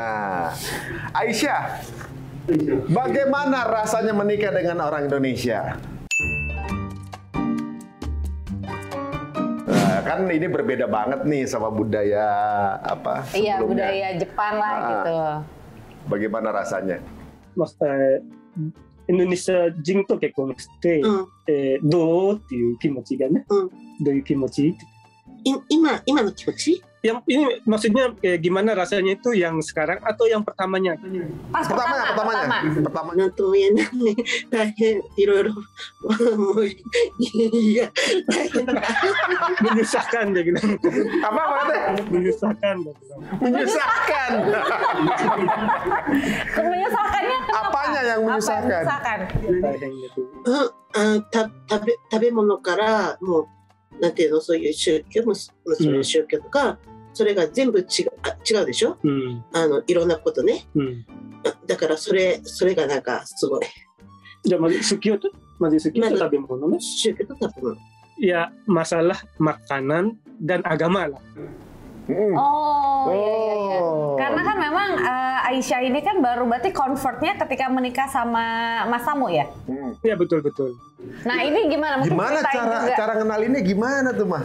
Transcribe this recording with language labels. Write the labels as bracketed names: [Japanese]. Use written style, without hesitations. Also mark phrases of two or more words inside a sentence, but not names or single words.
[Indonesian] Aisyah, bagaimana rasanya menikah dengan orang Indonesia? kan ini berbeda banget nih sama budaya apa sebelumnya. Iya, budaya Jepang lah gitu. Bagaimana rasanya? [Japanese] インドネシア人と結婚して、どうっていう気持ちがね、どういう気持ち？今の気持ち？ [Indonesian] Yang ini maksudnya gimana rasanya itu yang sekarang atau yang pertamanya? Pas pertama. [Japanese] なんとも言えないね。大変いろいろもういや大変だ。 [Indonesian] Menyusahkan dia bilang. Apa maksudnya? Menyusahkan dia bilang. Menyusahkan. Menyusahkannya kenapa? Apanya yang menyusahkan? Dahen gitu. [Japanese] 食べ物からもうなんていうの、そういう宗教、そういう宗教とか、それが全部違うでしょ、いろんなことね、だからそれがなんかすごい。じゃあまず好きと食べ物ね。宗教と食べ物。 [Indonesian] Ya masalah makanan dan agama lah. Oh, iya. Karena kan memang Aisyah ini kan baru berarti convertnya ketika menikah sama Mas Samu ya? Iya betul. Nah ini gimana? Mungkin Gimana cara ngenalinnya gimana tuh Mas?